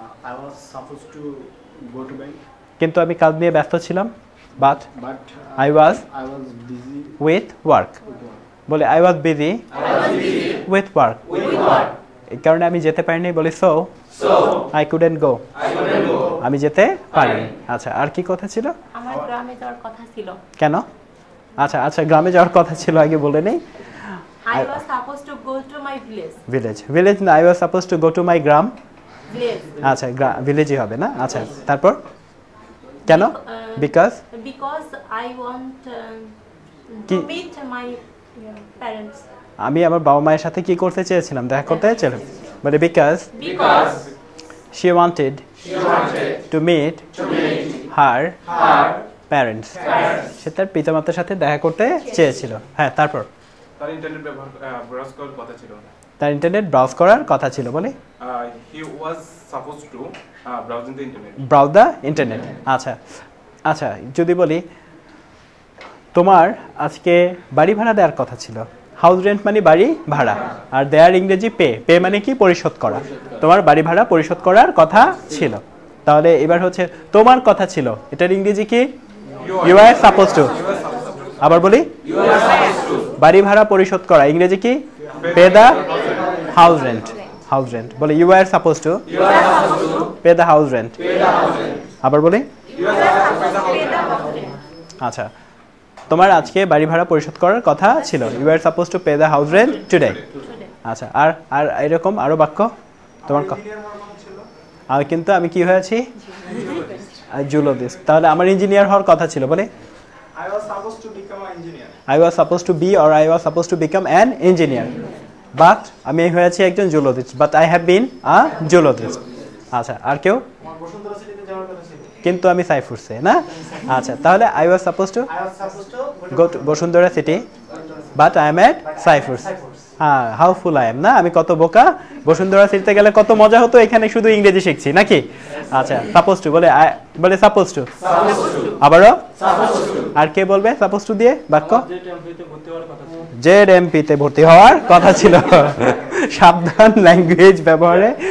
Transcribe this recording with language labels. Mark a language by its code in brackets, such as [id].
[en] I was supposed to go to bank, [bn] কিন্তু আমি কাজ নিয়ে ব্যস্ত ছিলাম। But [en] but I was busy with work। বলে I was busy with work। [bn] এই কারণে আমি যেতে পারিনি, বলি [en] so I couldn't go। [bn] আমি যেতে পারিনি। আচ্ছা, আর কি কথা ছিল? আমার গ্রামে যাওয়ার কথা ছিল। কেন? আচ্ছা, গ্রামে যাওয়ার কথা ছিল, আগে বলে নেই। [en] I was supposed to go to my village. Village না, I was supposed to go to my গ্রাম। Village. [bn] আচ্ছা, ভিলেজই হবে না? আচ্ছা, তারপর কেন? Because [en] I want [bn] কি? [en] to meet my parents. [bn] আমি আমার বাবা মায়ের সাথে কি করতে চেয়েছিলাম? দেখা করতে চেয়েছিলাম। [en] বলে because she wanted to meet her parents। [bn] সে তার পিতামাতার সাথে দেখা করতে চেয়েছিল। হ্যাঁ, তারপর তার ইন্টারনেট ব্রাউজ করার কথা ছিল। তার ইন্টারনেট ব্রাউজ করার কথা ছিল। বলে [en] he was supposed to browsing the internet। Browse the internet. [bn] আচ্ছা, যদি বলি তোমার আজকে বাড়ি ভাড়া দেওয়ার কথা ছিল। হাউস রেন্ট মানে বাড়ি ভাড়া, আর দেয়ার ইংরেজি পে মানে কি? পরিশোধ করা। তোমার বাড়ি ভাড়া পরিশোধ করার কথা ছিল। তাহলে এবার হচ্ছে তোমার কথা ছিল, এটার ইংরেজি কি? [en] You are suppose to. [bn] আবার বলি বাড়ি ভাড়া পরিশোধ করা, ইংরেজি কি? [en] Pay the house rent. বলে you are suppose to pay the house rent. [bn] আবার বলি আচ্ছা, তোমার আজকে বাড়ি ভাড়া পরিশোধ করার কথা ছিল। [en] You are suppose to pay the house rent today. [bn] আচ্ছা, আর এরকম আরো বাক্য তোমার আর কিন্তু আমি কি হয়েছি? জুলজিস্ট। তাহলে আমার ইঞ্জিনিয়ার হওয়ার কথা ছিল। বলে [en] I was supposed to become an engineer. I was supposed to be or I was supposed to become an engineer, but [bn] আমি হয়েছি একজন zoologist, [en] but I have been a zoologist। [bn] আচ্ছা, আর কেউ? আমার বসুন্ধরা সিটিতে যাওয়ার কথা ছিল। কিন্তু আমি সাইফুরসে না। [en] আচ্ছা, তাহলে I was supposed to go to Bashundhara city, but I am at Saifurs. [bn] হ্যাঁ, হাউফুল আই এম না, আমি কত বোকা। বসুন্ধরা সিটিতে গেলে কত মজা হতো, এখানে শুধু ইংরেজি শিখছি নাকি? আচ্ছা, সাপোজ টু বলে সাপোজ টু। আবারও আর কে বলবে সাপোজ টু দিয়ে বাক্য? জেডএমপিতে ভর্তি হওয়ার কথা ছিল। সাবধান ল্যাঙ্গুয়েজ ব্যবহারে।